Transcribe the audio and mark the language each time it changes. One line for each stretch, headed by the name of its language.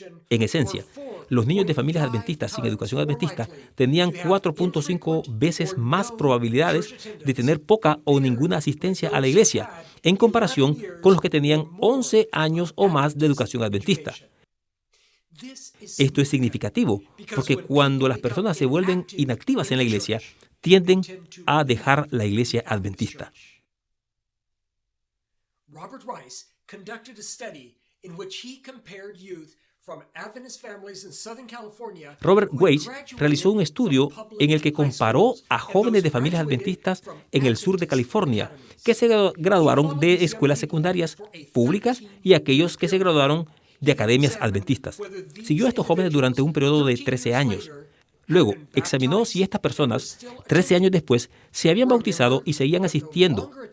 Spanish: En esencia, los niños de familias adventistas sin educación adventista tenían 4.5 veces más probabilidades de tener poca o ninguna asistencia a la iglesia en comparación con los que tenían 11 años o más de educación adventista. Esto es significativo porque cuando las personas se vuelven inactivas en la iglesia, tienden a dejar la iglesia adventista.
English: Robert Rice conducted a study in which he compared youth from Adventist families in Southern California.
Spanish: Robert Weiss realizó un estudio en el que comparó a jóvenes de familias adventistas en el sur de California que se graduaron de escuelas secundarias públicas y aquellos que se graduaron de academias adventistas. Siguió a estos jóvenes durante un periodo de 13 años. Luego, examinó si estas personas, 13 años después, se habían bautizado y seguían asistiendo.